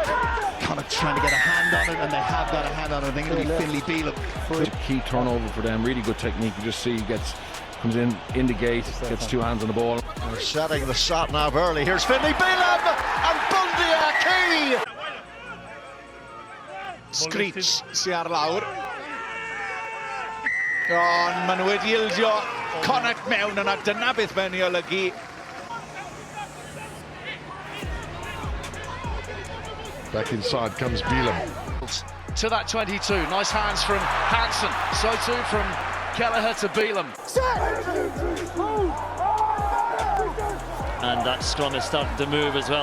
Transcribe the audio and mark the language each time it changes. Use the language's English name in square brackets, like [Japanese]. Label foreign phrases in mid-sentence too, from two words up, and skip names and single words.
[English] Connacht trying to get a hand on it, and they have got a hand on it. I think it'll be Finlay Bealham. Key turnover for them, really good technique. You just see he comes in the gate, gets 2 hands on the ball. They're setting the shot now early. Here's Finlay Bealham, and Bundy key. [Welsh] Screech sy'n ar lawr. Ond maen nhw wedi ildio Connacht mewn yna, dyna beth mae'n ei olygu. [English] Back inside comes Bealham. Fields to that 22. Nice hands from Hansen. So too from Kelleher to Bealham. And that scrum is starting to move as well.